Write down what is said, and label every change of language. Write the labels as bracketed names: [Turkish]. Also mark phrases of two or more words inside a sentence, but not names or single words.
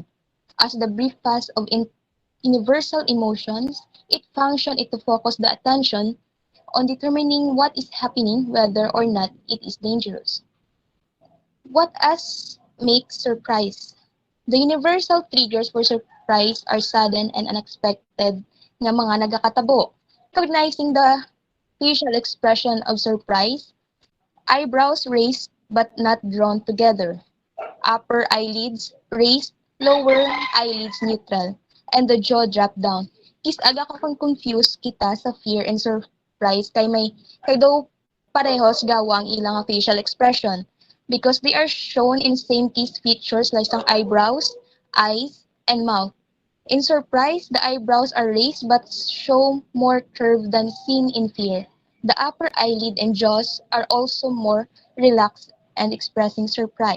[English] As the brief pass of universal emotions, it functions to focus the attention on determining what is happening, whether or not it is dangerous. What us makes surprise? The universal triggers for surprise are sudden and unexpected [Hiligaynon] nga mga nagakatabo. [English] Recognizing the facial expression of surprise, eyebrows raised but not drawn together, upper eyelids raised, lower eyelids neutral, and the jaw dropped down. [Hiligaynon] Kis aga ka kung [English] confused [Hiligaynon] kita sa [English] fear and surprise [Hiligaynon] kay daw parehos gawa ang ilang [English] facial expression because they are shown in same case features like ang eyebrows, eyes, and mouth. In surprise, the eyebrows are raised but show more curve than seen in fear. The upper eyelid and jaws are also more relaxed and expressing surprise.